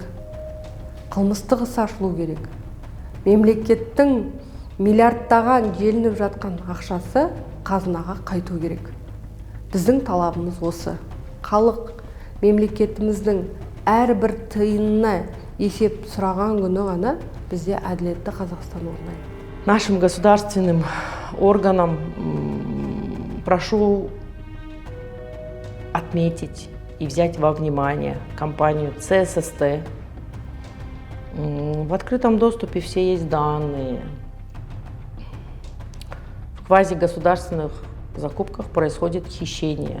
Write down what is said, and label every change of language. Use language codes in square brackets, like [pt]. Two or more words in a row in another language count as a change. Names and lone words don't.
[kk] Қылмыстық іс ашылу керек. Мемлекеттің миллиардтаған желініп жатқан ақшасы қазынаға қайту керек. Біздің талабымыз осы. Халық мемлекетіміздің әрбір тиынына есеп сұраған күні ғана бізде әділетті Қазақстан орнайды. [ru] Нашим государственным органам прошу отметить и взять во внимание компанию ЦССТ. В открытом доступе все есть данные. В квазигосударственных закупках происходит хищение.